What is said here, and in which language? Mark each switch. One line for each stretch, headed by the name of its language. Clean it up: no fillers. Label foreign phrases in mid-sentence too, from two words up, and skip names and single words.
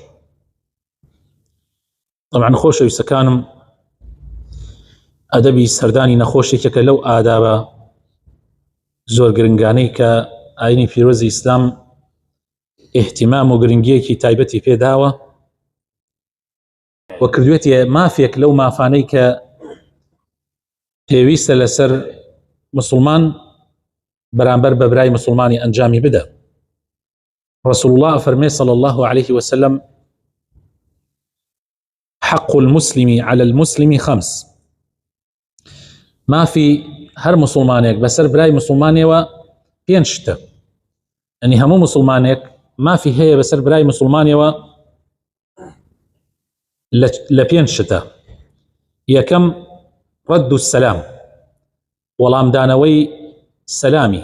Central Kurdish: طبعاً خۆشەویستەکانم، ئەدەبی سەردانی نەخۆشێکێکە لەو ئادابە زۆر گرنگانەی کە ئاینی پیرۆزی ئیسلام احتیمام و گرنگیەکی تایبەتی پێداوە و کردوێتە مافێک لەو مافانەی کە پێویستە لەسەر مسلمان بەرامبەر بە برای مسلمانی ئەنجامی بدە.
Arabic: رسول الله فەرمێ صلى الله عليه وسلم: حق المسلم على المسلم خمس.
Central Kurdish: مافی هەر مسلمانێک بەسەر برای مسلمانێوە پێنج شتە، ئەنی هەموو مسلمانێک مافی هەیە بەسەر برای مسلمانێوە لە پێنج شتە. یەکەم
Arabic: رد السلام،
Central Kurdish: وەڵامدانەوەی سەلامی.